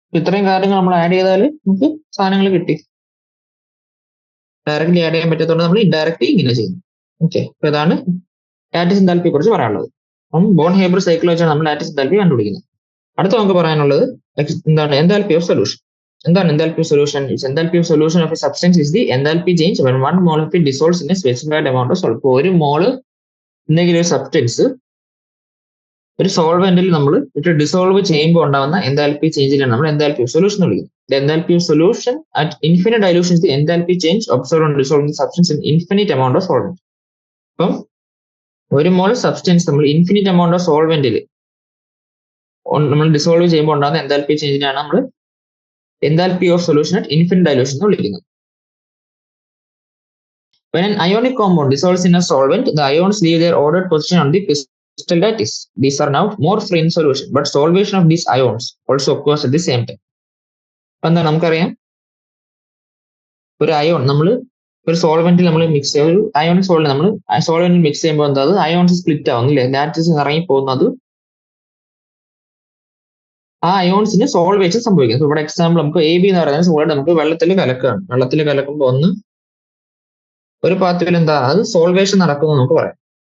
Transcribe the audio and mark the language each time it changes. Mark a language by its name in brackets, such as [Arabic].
[Malayalam] ഇത്രയും കാര്യങ്ങൾ നമ്മൾ ആഡ് ചെയ്താൽ നമുക്ക് സാധനങ്ങൾ കിട്ടി. ഡയറക്റ്റ്ലി ആഡ് ചെയ്യാൻ പറ്റാത്തതുകൊണ്ട് നമ്മൾ ഇൻഡയറക്റ്റ്ലി ഇങ്ങനെ ചെയ്യുന്നു. ഓക്കെ, അപ്പൊ ഇതാണ് ലാറ്റിസ് എൻതാൽപ്പിയെ കുറിച്ച് പറയാനുള്ളത്. അപ്പം ബോൺ ഹേബർ സൈക്കിൾ വെച്ചാണ് നമ്മൾ ലാറ്റിസ് എൻതാൽപ്പി കണ്ടുപിടിക്കുന്നത്. അടുത്ത നമുക്ക് പറയാനുള്ളത് എന്താണ്? Enthalpy of solution. എന്താണ് enthalpy of solution? [English] Enthalpy of solution of a substance is the enthalpy change when 1 mole of it dissolves in a specified amount of solvent. [Malayalam] ഒരു മോള് എന്തെങ്കിലും ഒരു സബ്സ്റ്റൻസ് ഒരു സോൾവെന്റിൽ നമ്മൾ ഡിസോൾവ് ചെയ്യുമ്പോൾ ഉണ്ടാകുന്ന എൻതാൽപ്പി ചേഞ്ചിനാണ് നമ്മൾ എൻതാൽപ്പി ഓഫ് സൊല്യൂഷൻ വിളിക്കുന്നത്. [English] The enthalpy of solution at infinite dilution is the enthalpy change observed on dissolving substance in infinite amount of solvent. [Malayalam] അപ്പം ഒരു മോൾ സബ്സ്റ്റൻസ് നമ്മൾ ഇൻഫിനിറ്റ് എമൗണ്ട് ഓഫ് സോൾവെന്റിൽ നമ്മൾ ഡിസോൾവ് ചെയ്യുമ്പോൾ ഉണ്ടാകുന്ന എൻതാൽപ്പി ചേഞ്ചിനാണ് നമ്മൾ enthalpy of solution at infinite dilution എന്ന് വിളിക്കുന്നത്. [English] When an ionic compound dissolves in a solvent, the ions leave their ordered position on the crystal lattice. These are now more free in solution, but solvation of these ions also occurs at the same time. [Malayalam] എന്താ നമുക്കറിയാം, ഒരു ion നമ്മൾ ഒരു സോൾവെന്റിൽ നമ്മൾ mix ചെയ്യുക, ഒരു ionic solvent നമ്മൾ സോൾവെന്റിൽ mix ചെയ്യുമ്പോൾ എന്താ അയോൺസ് സ്പ്ലിറ്റ് ആവുന്നില്ലേ, ലാറ്റിസ് ഇറങ്ങി പോകുന്നത് ആ അയോൺസിന് സോൾവേഷൻ സംഭവിക്കുന്നത്. ഇവിടെ എക്സാമ്പിൾ നമുക്ക് AB എന്ന് പറയുന്നത് സോളിഡ് നമുക്ക് വെള്ളത്തിൽ കലക്കുകയാണ്. വെള്ളത്തിൽ കലക്കുമ്പോൾ ഒന്ന് ഒരു പാത്രത്തിൽ എന്താ അത് സോൾവേഷൻ നടക്കുന്നു നമുക്ക് പറയാം.